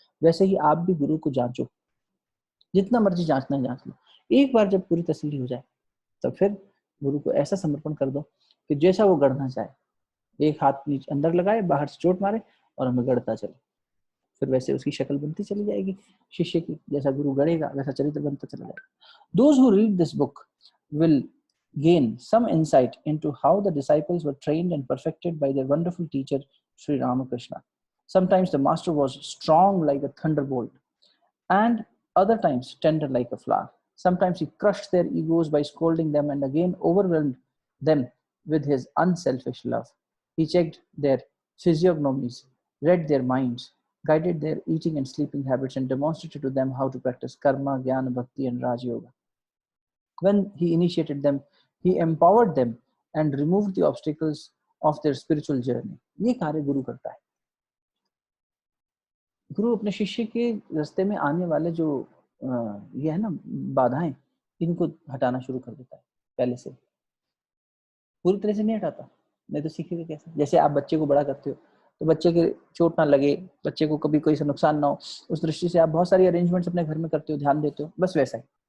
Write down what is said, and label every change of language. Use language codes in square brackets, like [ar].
[hi] वैसे ही आप भी गुरु को जांचो, जितना मर्जी जांचना है जांच लो। एक बार जब पूरी तसल्ली हो जाए तो फिर गुरु को ऐसा समर्पण कर दो कि जैसा वो गढ़ना चाहे, एक हाथ नीचे अंदर लगाए, बाहर से चोट मारे और हमें गढ़ता चले। फिर वैसे उसकी शक्ल बनती चली जाएगी शिष्य की, जैसा गुरु गढ़ेगा वैसा चरित्र बनता चला जाएगा। [en] Those who read this book will gain some insight into how the disciples were trained and perfected by their wonderful teacher Sri Ramakrishna. Sometimes the master was strong like a thunderbolt, and other times tender like a flower. Sometimes he crushed their egos by scolding them and again overwhelmed them with his unselfish love. He checked their physiognomies, read their minds, guided their eating and sleeping habits, and demonstrated to them how to practice karma, jnana, bhakti, and Raj Yoga. When he initiated them, he empowered them and removed the obstacles of their spiritual journey. [hi] ये कार्य गुरु करता है। गुरु अपने शिष्य के रास्ते में आने वाले जो ये है ना बाधाएं, इनको हटाना शुरू कर देता है पहले से। पूरी तरह से नहीं हटाता, नहीं तो सीखेगा कैसे। जैसे आप बच्चे को बड़ा करते हो तो बच्चे के चोट ना लगे, बच्चे को कभी कोई सा नुकसान ना हो, उस दृष्टि से आप बहुत सारी अरेंजमेंट्स अपने घर में करते हो, ध्यान देते हो, बस वैसा ही।